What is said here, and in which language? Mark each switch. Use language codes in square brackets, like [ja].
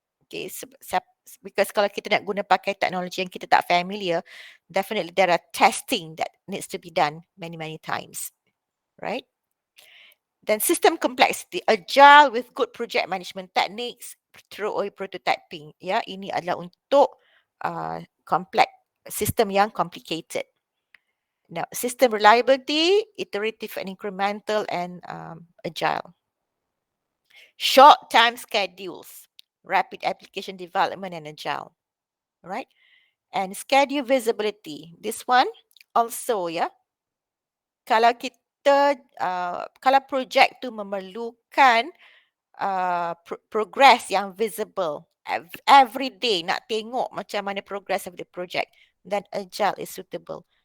[en] Okay, because [ms] kalau kita nak guna pakai teknologi yang kita tak [en] familiar, definitely there are testing that needs to be done many times, right? Then system complexity, Agile with good project management techniques, throwaway prototyping. [ms] Ya, ini adalah untuk complex sistem yang complicated. [en] Now, system reliability, iterative and incremental, and Agile. Short time schedules, rapid application development, and Agile. Right? And schedule visibility. This one also, ya. [ms] Kalau kita, kalau project tu memerlukan [en] progress yang visible, every day [ms] nak tengok macam mana [en] progress of the project, then Agile is suitable.